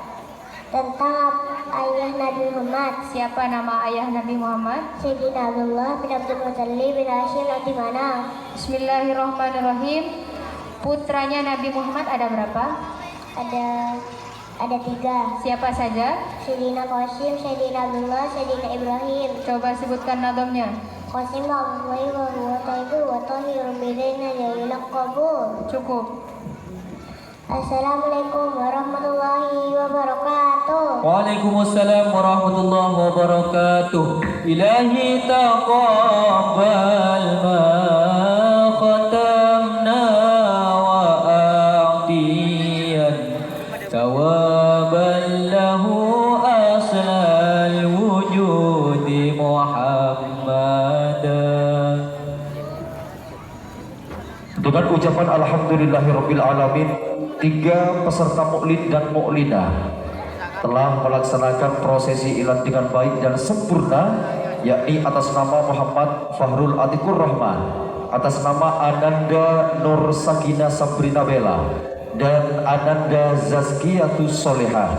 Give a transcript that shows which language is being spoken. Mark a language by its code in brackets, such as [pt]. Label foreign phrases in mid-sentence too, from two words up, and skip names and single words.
[id] Tentang ayah Nabi Muhammad. Siapa nama ayah Nabi Muhammad? Sayyidina Abdullah bin Abdul Muttalib bin Hashim Nabi Manaf. Bismillahirrahmanirrahim. Putranya Nabi Muhammad ada berapa? Ada 3. Siapa saja? Sayyidina Qasim, Sayyidina Abdullah, Sayyidina Ibrahim. Coba sebutkan nazamnya. [ar] قاسم عبد الله وهو الطيب والطاهر بدين إلى القبول. [id] Cukup. [ar] السلام عليكم ورحمة الله وبركاته. وعليكم السلام ورحمة الله وبركاته. إلهي تقبل ما ختمنا وأعطنا ثوابا له أصل الوجود محمدا. [id] Dengan ucapan [ar] الحمد لله رب العالمين, [id] 3 peserta mu'lin dan mu'linah telah melaksanakan prosesi ilan dengan baik dan sempurna, yakni atas nama Muhammad Fahrul Atikur Rahman, atas nama Ananda Nur Sakina Sabrina Bella, dan Ananda Zazkiyatus Solehah.